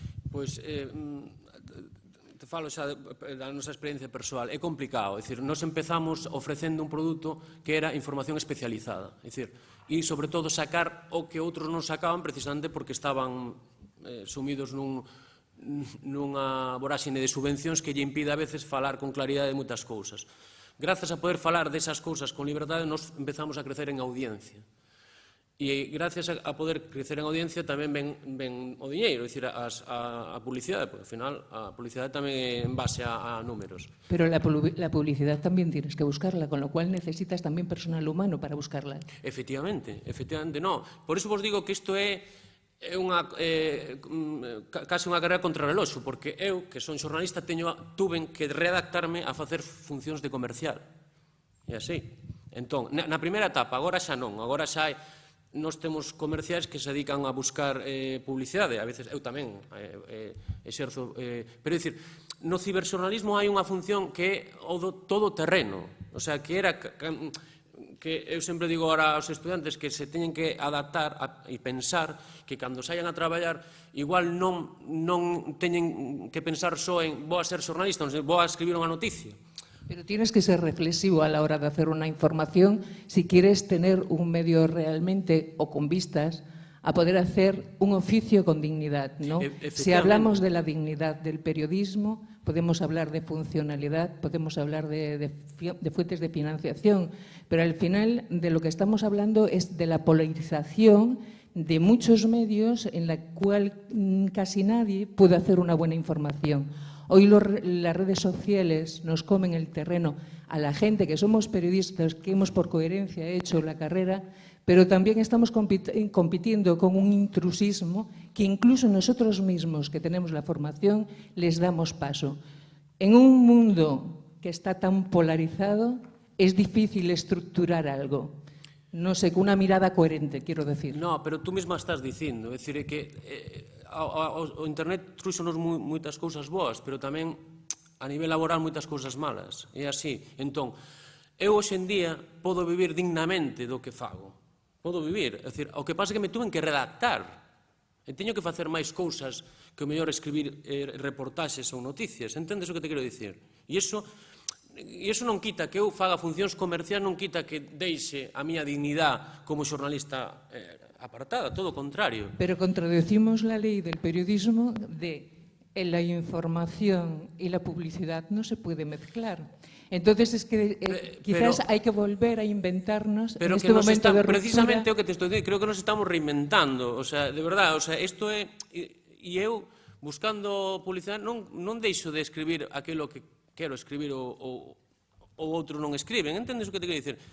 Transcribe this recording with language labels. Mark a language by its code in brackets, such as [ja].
[gl] Pois, te falo xa da nosa experiencia persoal, é complicado, é dicir, nos empezamos ofrecendo un produto que era información especializada, é dicir, e sobre todo sacar o que outros non sacaban precisamente porque estaban sumidos nunha voráxine de subvencións que lle impide a veces falar con claridade de moitas cousas. Grazas a poder falar desas cousas con liberdade, nos empezamos a crecer en audiencia. E gracias a poder crecer en audiencia tamén ven o diñeiro, é dicir, a publicidade, porque ao final a publicidade tamén é en base a números. [es] Pero la publicidad también tienes que buscarla, con lo cual necesitas tamén personal humano para buscarla. Efectivamente, no. [gl] Por iso vos digo que isto é case unha carreira contra reloxo, porque eu, que son xornalista, tuven que redactarme a facer funcións de comercial. E así. Entón, na primeira etapa, agora xa non, agora xa nós temos comerciais que se dedican a buscar publicidade, a veces eu tamén exerzo, pero é dicir, no ciberxornalismo hai unha función que é o do todo terreno, o sea, que era que eu sempre digo ahora aos estudantes que se teñen que adaptar e pensar que cando saian a traballar igual non teñen que pensar só en vou a ser xornalista, vou a escribir unha noticia. [es] Pero tienes que ser reflexivo a la hora de hacer una información si quieres tener un medio realmente o con vistas a poder hacer un oficio con dignidad, ¿no? Si hablamos de la dignidad del periodismo, podemos hablar de funcionalidad, podemos hablar de fuentes de financiación, pero al final de lo que estamos hablando es de la polarización de muchos medios en la cual casi nadie puede hacer una buena información. Hoy las redes sociales nos comen el terreno a la gente que somos periodistas, que hemos por coherencia hecho la carrera, pero también estamos compitiendo con un intrusismo que incluso nosotros mismos, que tenemos la formación, les damos paso. En un mundo que está tan polarizado, es difícil estructurar algo. No sé, con una mirada coherente, quiero decir. [gl] No, pero tú mesma estás dicindo, é dicir, que o internet trouxonos moitas cousas boas, pero tamén a nivel laboral moitas cousas malas. É así. Entón, eu hoxe en día podo vivir dignamente do que fago. Podo vivir. É dicir, o que pasa é que me tuven que redactar. E teño que facer máis cousas que o mellor escribir reportaxes ou noticias. Entendes o que te quero dicir? E iso non quita que eu faga funcións comerciais, non quita que deixe a miña dignidade como xornalista apartada, todo o contrario. [es] Pero contradecimos la ley del periodismo de la información y la publicidad no se puede mezclar. Entonces es que quizás hay que volver a inventarnos en este momento de ruptura. [gl] Precisamente o que te estou dicindo, creo que nos estamos reinventando, o sea, de verdade, o sea, isto é, e eu buscando publicidade non deixo de escribir aquilo que quero escribir ou outro non escriben, entendes o que te quero dicir?